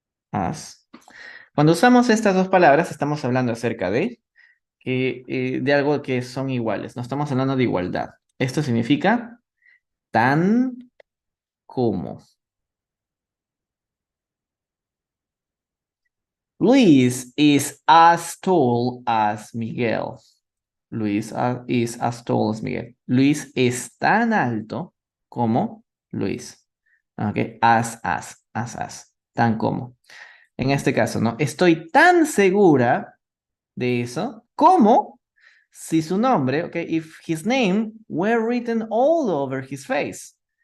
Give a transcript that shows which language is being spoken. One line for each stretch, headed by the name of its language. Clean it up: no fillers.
Spanish: As. Cuando usamos estas dos palabras, estamos hablando acerca de algo que son iguales. No estamos hablando de igualdad. Esto significa tan como.
English: Luis is as tall as Miguel. Luis is as tall as Miguel.
Spanish: Luis es tan alto como Luis. Ok, as. Tan como. En este caso, ¿no? Estoy tan segura de eso como si su nombre, ok,
English: if his name were written all over his face.